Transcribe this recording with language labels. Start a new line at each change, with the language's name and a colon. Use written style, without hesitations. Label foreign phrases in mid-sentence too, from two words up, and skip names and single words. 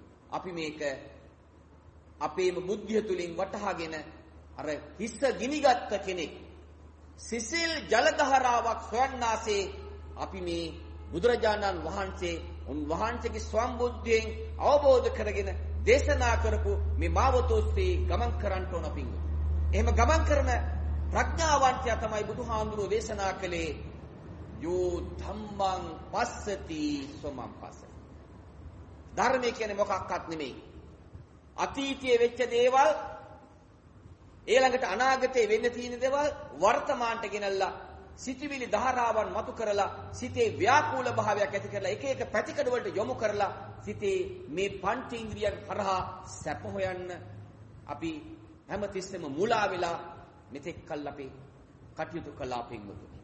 Sinhala: අපි මේක අපේම බුද්ධිය තුලින් වටහාගෙන අර හිස්ස ගිනිගත් කෙනෙක් සිසිල් ජල දහරාවක් සොයන්නාසේ අපි මේ බුදුරජාණන් වහන්සේ උන්වහන්සේගේ ස්වම්බුද්ධියෙන් අවබෝධ කරගෙන දේශනා කරපු මේ මාවතෝස්සේ ගමන් කරන්න ඕන පිංගු. එහෙම ගමන් කරන ප්‍රඥාවන්තයා තමයි බුදුහාඳුරෝ දේශනා කළේ
Pali: යෝ ධම්මං පස්සති සොමං පස්සති.
Sinhala: ධර්මය කියන්නේ මොකක්වත් නෙමෙයි. අතීතයේ වෙච්ච දේවල් ඊළඟට අනාගතේ වෙන්න තියෙන දේවල් වර්තමානට ගෙනල්ලා සිටිවිලි ධාරාවන් මතු කරලා සිතේ ව්‍යාකූල භාවයක් ඇති කරලා එක එක පැතිකඩ වලට යොමු කරලා සිතේ මේ පංචේන්ද්‍රියන් හරහා සැප හොයන්න අපි හැමතිස්සෙම මුලා වෙලා මෙතෙක් කල් අපි කටයුතු කළා පින්වතුනි.